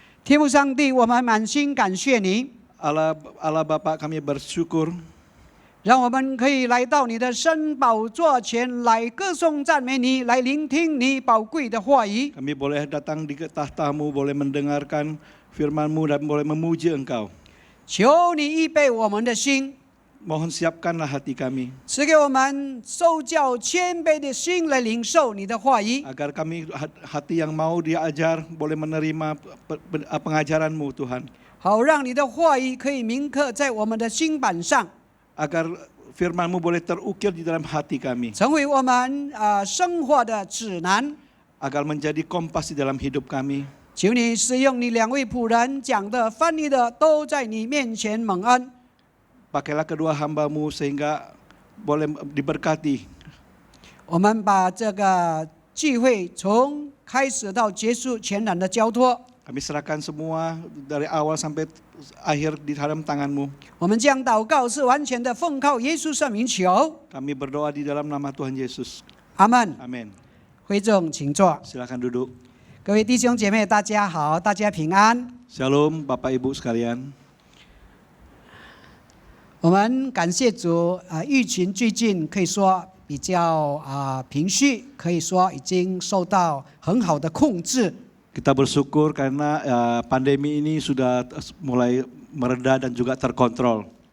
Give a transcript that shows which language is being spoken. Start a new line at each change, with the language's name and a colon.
Chinese: 天父上帝，我们满心感谢你，
Indonesian: Allah Bapa, kami bersyukur
Chinese: 让我们可以来到你的圣宝座前来歌颂赞美你，来聆听你宝贵的话语。
Indonesian: kami boleh datang di tahta-Mu, boleh mendengarkan firman-Mu dan boleh memuji Engkau.
Chinese: 求你预备我们的心，
Indonesian: Mohon siapkanlah hati kami
Chinese: 赐给我们受教谦卑的心来领受你的话语，
Indonesian: agar kami hati yang mau diajar boleh menerima pengajaran-Mu Tuhan.
Chinese: 好让你的话语可以铭刻在我们的心板上，
Indonesian: Agar firman-Mu boleh terukir di dalam hati kami.
Chinese: 成为我们生活的指南。
Indonesian: Agar menjadi kompas di dalam hidup kami.
Chinese: 求你使用你两位仆人讲的、翻译的，都在你面前蒙恩。
Indonesian: Pakailah kedua hamba-Mu sehingga boleh diberkati.
Chinese: 我们把这个聚会从开始到结束全然的交托。
Indonesian: Kami serahkan semua dari awal sampai akhir di dalam tangan-Mu.
Chinese: 我们将祷告是完全的奉靠耶稣圣名求，
Indonesian: Kami berdoa di dalam nama Tuhan Yesus.
Chinese: 阿门。
Indonesian: Amin.
Chinese: 会众请坐。
Indonesian: Silakan duduk.
Chinese: 各位弟兄姐妹，大家好，大家平安。
Indonesian: Shalom Bapak Ibu sekalian.
Chinese: 我们感谢主，疫情最近可以说比较平息，可以说已经受到很好的控制。
Indonesian: Kita bersyukur karena pandemi ini sudah mulai mereda dan juga terkontrol.